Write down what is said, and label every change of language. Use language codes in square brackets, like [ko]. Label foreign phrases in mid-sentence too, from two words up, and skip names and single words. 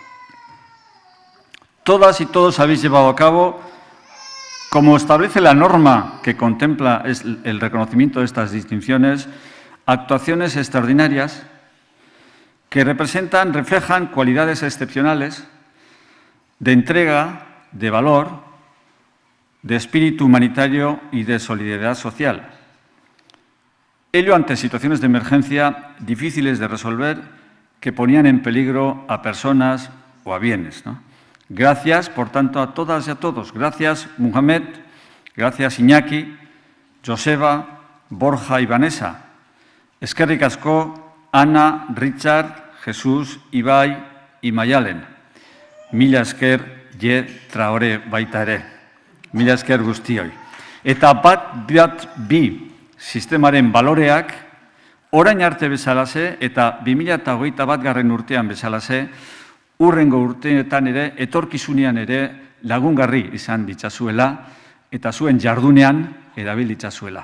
[es] Todas y todos habéis llevado a cabo, como establece la norma que contempla el reconocimiento de estas distinciones, actuaciones extraordinarias que reflejan cualidades excepcionales de entrega, de valor, de espíritu humanitario y de solidaridad social. Ello ante situaciones de emergencia difíciles de resolver que ponían en peligro a personas o a bienes, ¿no? Gracias, por tanto, a todas y a todos. Gracias, Mohamed. Gracias, Iñaki, Joseba, Borja y Vanessa. [eu] Eskerrik asko, Ana, Richard, Jesús, Ibai y Mayalen. Mila esker, Je Traore baita ere. Mila esker guztioi. Eta bat bi sistemaren baloreak orain arte bezalase eta 2021 urtean bezalase, urrengo urteetan ere, etorkizunean ere lagungarri izan ditzazuela eta zuen jardunean erabil ditzazuela.